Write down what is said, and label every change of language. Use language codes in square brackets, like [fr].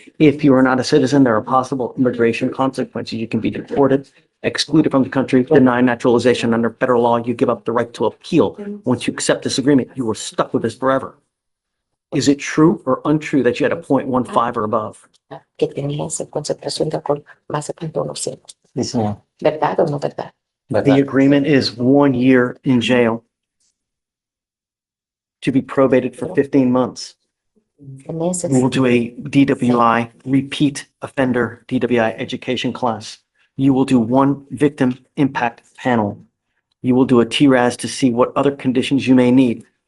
[en] If you are not a citizen, there are possible immigration consequences. You can be deported, excluded from the country, denied naturalization. Under federal law, you give up the right to appeal. Once you accept this agreement, you are stuck with this forever. Is it true or untrue that you had a 0.15 or above? [es] Que tenía esa concentración de alcohol más de 0.1%. ¿Verdad o no verdad? [en] The agreement is 1 year in jail to be probated for 15 months. [es] Meses. [en] You will do a DWI, repeat offender DWI education class. You will do one victim impact panel. You will do a TRAS to see what other conditions you may need.